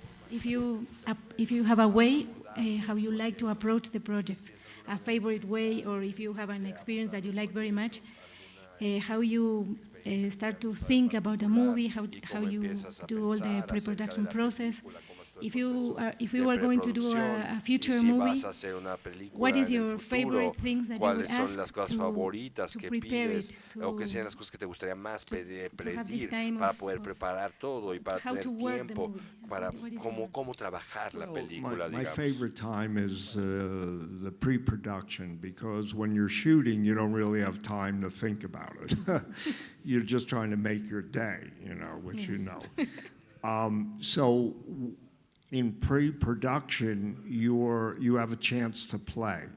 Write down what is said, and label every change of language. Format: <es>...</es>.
<en>If you have a way how you like to approach the project, a favorite way, or if you have an experience that you like very much, how you start to think about a movie, how you do all the pre-production process. If we were going to do a future movie, what is your favorite things that you would ask to prepare it,</en> <es>o qué serían las cosas que te gustaría más pedir para poder preparar todo y para tener tiempo para cómo trabajar la película,</es> <en>my</en> <es>digamos?</es> <en>favorite time is the pre-production, because when you're shooting, you don't really have time to think about it. You're just trying to make your day, you know, which Yes. you know. So in pre-production, you have a chance to play.</en>